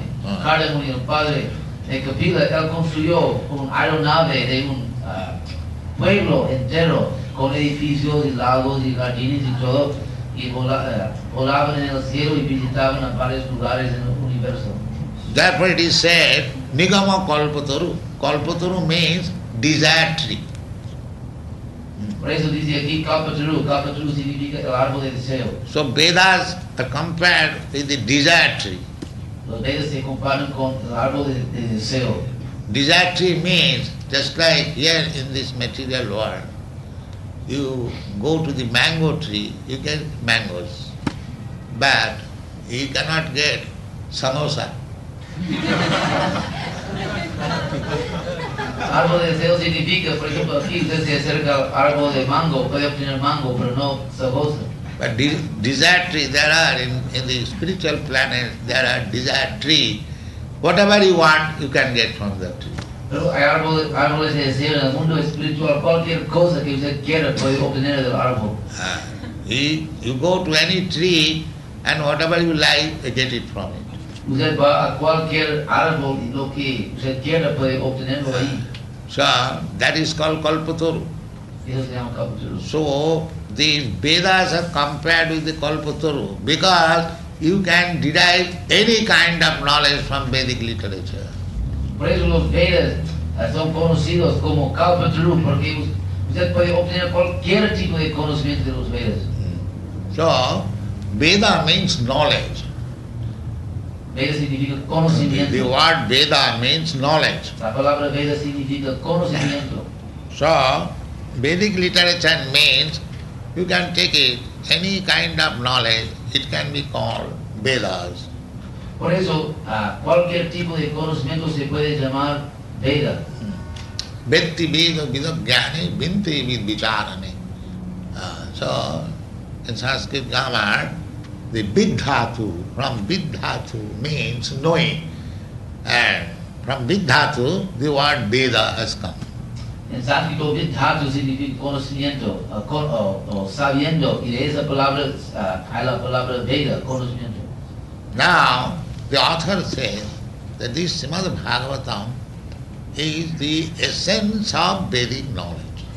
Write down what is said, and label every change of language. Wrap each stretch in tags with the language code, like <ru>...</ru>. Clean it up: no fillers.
<es>Kṛṣṇa Muni, el padre de Kapila, él construyó un aeronave de un pueblo entero con edificios y lagos y jardines y todo, y volaban en el cielo y visitaban a varios lugares en el universo.</es> <en>Therefore it is said, Nigama Kalpataru. Kalpataru means desire tree.</en> <es>Por eso dice aquí Kalpataru. Kalpataru significa el árbol de deseo.</es> <en>So Vedas are compared with the desire tree.</en> <es>Los Vedas se comparan con el árbol de deseo.</es> <en>Desire tree means, just like here in this material world, you go to the mango tree, you get mangoes, but you cannot get samosa.</en> <es>Árbol de deseo significa, por ejemplo, aquí usted se acerca al árbol de mango, puede obtener mango, pero no sabosa.</es> <en>But desire tree, there are in the spiritual planet, there are desire tree. Whatever you want, you can get from that tree.</en> <es>Pero hay árboles de deseo en el mundo espiritual, cualquier cosa que usted quiera puede obtener del árbol.</es> <en>You go to any tree and whatever you like, you get it from it.</en> <es>Usted va a cualquier árbol y lo que usted quiera puede obtenerlo ahí.</es> <en>So that is called Kalpataru.</en> <es>Eso se llama Kalpataru.</es> <en>So the Vedas are compared with the Kalpataru because you can derive any kind of knowledge from Vedic literature.</en> <es>Por eso los Vedas son conocidos como Kalpataru, porque usted puede obtener cualquier tipo de conocimiento de los Vedas.</es> <en>So Veda means knowledge.</en> <es>Veda significa conocimiento.</es> <en>The word Veda means knowledge.</en> <es>La palabra Veda significa conocimiento.</es> <en>So Vedic literature means you can take it, any kind of knowledge, it can be called Vedas.</en> <es>Por eso, cualquier tipo de conocimiento se puede llamar Veda.</es> <sa>Vetti Veda Vidagyani Vinti Vid Vicharane.</sa> <en>So in Sanskrit grammar, the Vidhatu, from Vidhatu means knowing. And from Vidhatu, the word Veda has come.</en> <es>En sánscrito, Vidhatu significa conocimiento, o sabiendo, y de esa palabra hay la palabra Veda, conocimiento.</es> <en>Now, the author says that this Srimad-Bhagavatam is the essence of Vedic knowledge.</en>